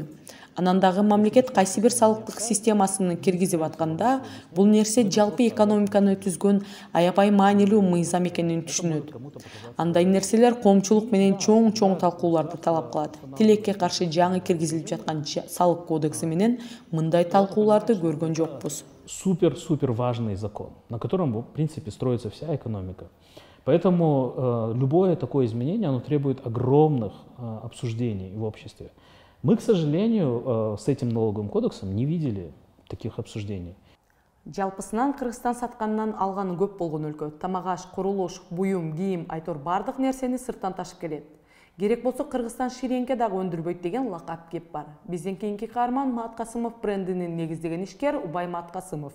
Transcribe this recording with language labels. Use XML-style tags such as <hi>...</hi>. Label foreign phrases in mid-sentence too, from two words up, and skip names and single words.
<ky>Анан дагы мамлекет кайсы бир салыктык системасын киргизип атканда, бул нерсе жалпы экономиканы түзгөн аябай маанилүү мыйзам экенин түшүнөт. Андай нерселер коомчулук менен чоң талкууларды талап кылат. Тилекке каршы жаңы киргизилип жаткан салык кодекси менен мындай талкууларды көргөн жокпуз.</ky> <ru>Супер важный закон, на котором, в принципе, строится вся экономика. Поэтому любое такое изменение, оно требует огромных обсуждений в обществе. Мы, к сожалению, с этим налоговым кодексом не видели таких обсуждений.</ru> <ky>Жалпысынан Кыргызстан саткандан алганы көп болгон өлкө. Тамак-аш, курулуш, буюм, кийим, айтор бардык нерсени сырттан ташып келет. Керек болсо Кыргызстан ширеңке дагы өндүрбөйт деген лакап кеп бар. Биздин кийинки каарман Маат Касымов брендинин негиздеген ишкер Убай Маат Касымов.</ky>